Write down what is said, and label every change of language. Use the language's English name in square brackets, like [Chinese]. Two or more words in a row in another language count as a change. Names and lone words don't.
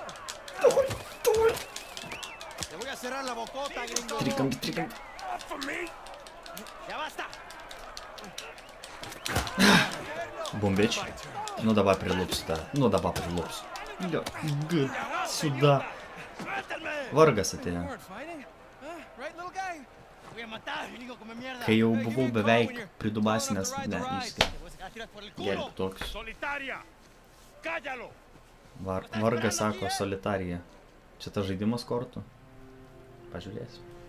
[Lithuanian] Trikampi. [English] Boom, bitch. [Russian] Ну давай прилупс, да. Ну давай прилупс. Сюда. [Lithuanian] Vargas atėjo. Kai jau buvau beveik pridubasinęs, ne, gelb toks. Vargas sako solitarija. Čia tas žaidimas kortų? Pažiūrėsiu.